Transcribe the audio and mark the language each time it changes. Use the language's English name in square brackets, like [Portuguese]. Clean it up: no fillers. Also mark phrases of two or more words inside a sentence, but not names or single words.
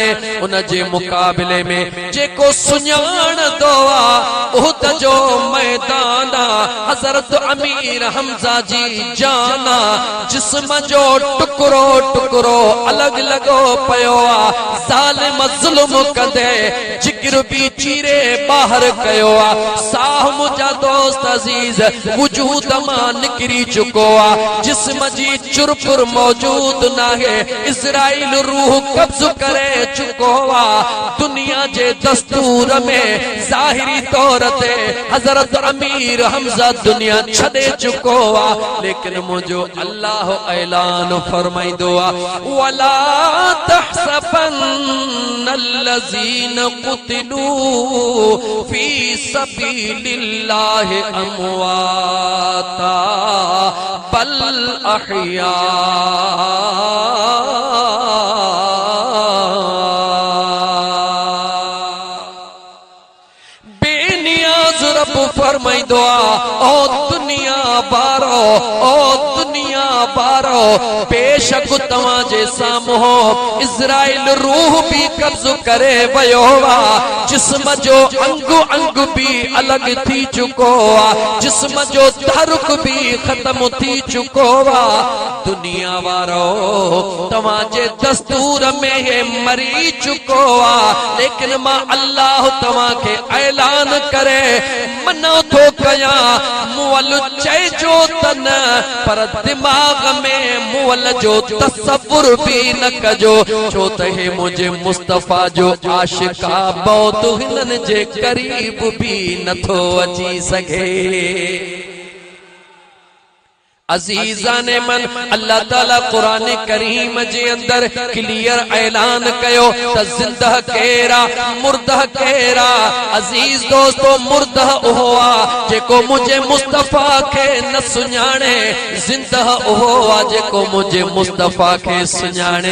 [Sindhi] उन जे मुकाबले में जेको सुञाणदो आ उहद जो मैदान हज़रत अमीर हमज़ा जी जान जिस्म जो टुकड़ो टुकड़ो अलग लगो पयो आ, ज़ालिम ज़ुल्म कंदे जिगर भी चीरे बाहर कयो आ, साह मुझा दोस्त अजीज वजूद मां निकरी चुको आ, जिस्म जी चुरपुर मौजूद नाहे, इज़राइल रूह कब्ज़ करे चुको आ। दुनिया जे दस्तूर में ज़ाहिरी तौर ते हज़रत अमीर हमज़ा दुनिया छॾे चुको आ, लेकिन जो अल्लाह ऐलान फरमाइंदो आ, [Arabic] ولا تحسبن الذين قتلوا تقتلوا في سبيل الله أمواتا بل أحياء. [Sindhi] बेनियाज रब फरमाइंदो आ ओ दुनिया बारो, ओ दुनिया बारो, बेशक तव्हां जे साम्हूं इज़राइल रूह भी कब्ज़ करे वयो आ। जिस्म जो अंग अंग भी अलग थी चुको आ, जिस्म जो तहरुक भी खत्म थी चुको आ। दुनिया वारो तव्हां जे दस्तूर में हे मरी चुको आ, लेकिन मां अल्लाह तव्हां के ऐलान करे मनो थो कया मुअल चइजो त न, पर दिमाग में मुअल जो तसव्वुर भी न कजो, छो त हे मुझे मुस्तफा जो आशिका बहुत हिनन जे करीब भी नथो अची सघे। [Persian] عزیزان من [Sindhi] अल्लाह ताला कुरान करीम जे अंदर क्लियर ऐलान कयो त जिंदह केरा मुर्दह केरा। अजीज दोस्तों, मुर्दह उहो आ जेको मुझे मुस्तफा के न सुञाणे, जिंदह उहो आ जेको मुझे मुस्तफा के सुञाणे।